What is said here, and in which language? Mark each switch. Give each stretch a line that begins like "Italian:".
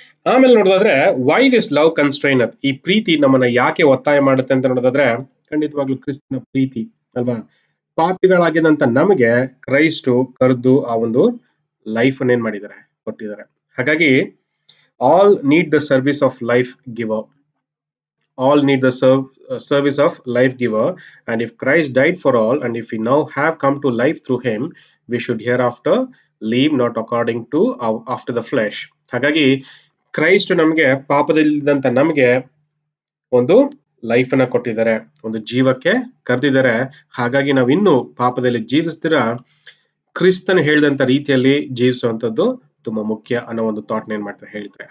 Kannada: ಆಮೇಲೆ ನೋಡೋದಾದ್ರೆ,
English: why this love constrain,
Kannada: ಈ ಪ್ರೀತಿ ನಮ್ಮನ್ನ ಯಾಕೆ ಒತ್ತಾಯ ಮಾಡುತ್ತೆ ಅಂತ ನೋಡೋದಾದ್ರೆ, ಖಂಡಿತವಾಗ್ಲೂ ಕ್ರಿಸ್ತನ ಪ್ರೀತಿ ಅಲ್ವಾ, ಪಾಪಿಗಳಾಗಿದಂತ ನಮಗೆ ಕ್ರೈಸ್ಟು ಕರೆದು ಆ ಒಂದು ಲೈಫ್ ಅನ್ನ ಏನ್ ಮಾಡಿದ್ದಾರೆ, ಕೊಟ್ಟಿದ್ದಾರೆ.
English: ಹಾಗಾಗಿ all need the service of life giver, all need the service of life giver, and if Christ died for all, and if we now have come to life through him, we should hereafter live not according to after the flesh.
Kannada: ಹಾಗಾಗಿ Christ ನಮಗೆ, ಪಾಪದಲ್ಲಿದ್ದಂತ ನಮಗೆ ಒಂದು life ಅನ್ನ ಕೊಟ್ಟಿದ್ದಾರೆ, ಒಂದು ಜೀವಕ್ಕೆ ಕರೆದಿದ್ದಾರೆ. ಹಾಗಾಗಿ ನಾವು ಇನ್ನು ಪಾಪದಲ್ಲಿ ಜೀವಿಸ್ತೀರಾ ಕ್ರಿಸ್ತನ್ ಹೇಳಿದಂತ ರೀತಿಯಲ್ಲಿ ಜೀವಿಸುವಂತದ್ದು ತುಂಬಾ ಮುಖ್ಯ ಅನ್ನೋ ಒಂದು ಥಾಟ್ ಏನ್ ಮಾಡ್ತಾರೆ ಹೇಳ್ತಾರೆ.